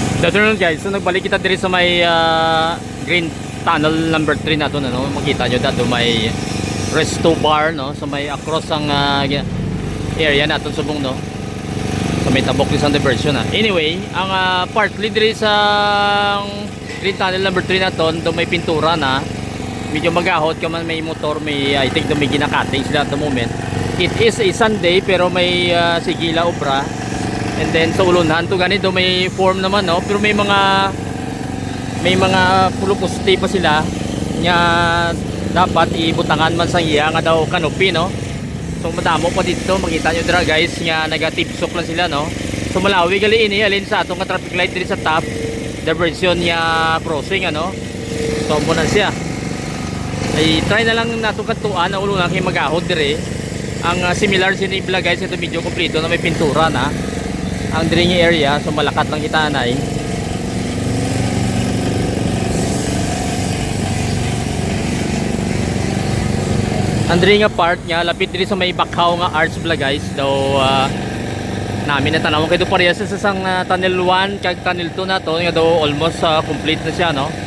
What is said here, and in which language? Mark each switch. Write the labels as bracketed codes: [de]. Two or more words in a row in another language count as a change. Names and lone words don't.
[en] afternoon guys. [hil] So nagbalik kita diri sa may green tunnel number 3 na to, ano. Makita nyo dato may resto bar, no, sa may across ang area natin subong, no, sa may tabok ni San Diversion, ha. Anyway, ang partly diri sa green tunnel number 3 na to, do may pintura na medyo magahot ka man, may motor, may [en] I think [hil] do may ginakating sila [en] at the moment. It is a Sunday [hil] pero may sigila obra. And then sa ulunhan to ganito may form naman, no, pero may mga pulupusti pa sila nya dapat ibutangan man sa iya nga daw canopy, no. So madamo pa dito, makita nyo dira guys nga nagatipsok lang sila, no. So malawi gali ini alin sa atong traffic light diri sa top diversion nya crossing, ano. So mo na siya ay try na lang nato katuan na ulo na kay magahod dire ang similar sinibla guys. Ito medyo kompleto na may pintura na ang drinking area, so malakat lang itanay. Ang drinking part niya lapit diri sa may Bakaw nga arts bla guys. Daw namin natanawon kay do pareha sa sang tunnel 1 kag tunnel 2 na to nga daw [en] almost complete [hil] na siya, no.